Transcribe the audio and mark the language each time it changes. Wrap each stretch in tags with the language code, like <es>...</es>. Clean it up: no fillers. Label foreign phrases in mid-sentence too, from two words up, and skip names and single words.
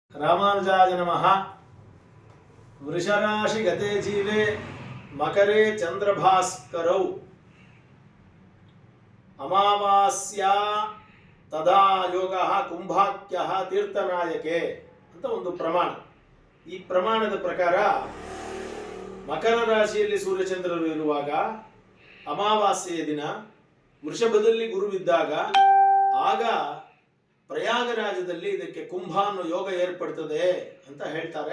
<sa>रामानुजाय नमः। वृषराशि गते जीवे मकरे चंद्रभास्करौ अमावास्या तदा योगः कुंभाख्यः तीर्थनायके</sa> <kn>ಅಂತ ಒಂದು ಪ್ರಮಾಣ. ಈ ಪ್ರಮಾಣದ ಪ್ರಕಾರ ಮಕರ ರಾಶಿಯಲ್ಲಿ ಸೂರ್ಯಚಂದ್ರರು ಇರುವಾಗ ಅಮಾವಾಸ್ಯೆಯ ದಿನ ವೃಷಭದಲ್ಲಿ ಗುರುವಿದ್ದಾಗ ಆಗ ಪ್ರಯಾಗರಾಜದಲ್ಲಿ ಇದಕ್ಕೆ ಕುಂಭ ಅನ್ನೋ ಯೋಗ ಏರ್ಪಡ್ತದೆ ಅಂತ ಹೇಳ್ತಾರೆ.</kn>